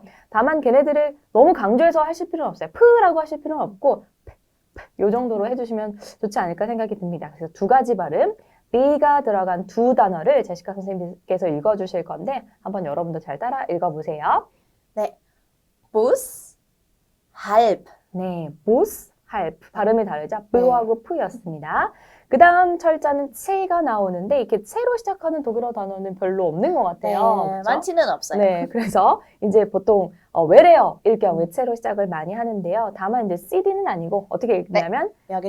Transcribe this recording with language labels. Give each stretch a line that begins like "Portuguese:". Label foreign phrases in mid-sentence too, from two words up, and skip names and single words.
Korean: 다만 걔네들을 너무 강조해서 하실 필요는 없어요. P라고 하실 필요는 없고 이 정도로 해주시면 좋지 않을까 생각이 듭니다. 그래서 2가지 발음, B가 들어간 2 단어를 제시카 선생님께서 읽어주실 건데 한번 여러분도 잘 따라 읽어보세요. 네.
German: Bus, halb. 네, Bus, halb.
Korean: 발음이 다르죠? B하고 P였습니다. 그 다음 철자는 체가 나오는데 이렇게 체로 시작하는 독일어 단어는 별로 없는 것 같아요. 네, 그쵸? 많지는 없어요. 네, 그래서 이제 보통 외래어일 경우에 체로 시작을 많이 하는데요. 다만 이제 CD는 아니고 어떻게 읽냐면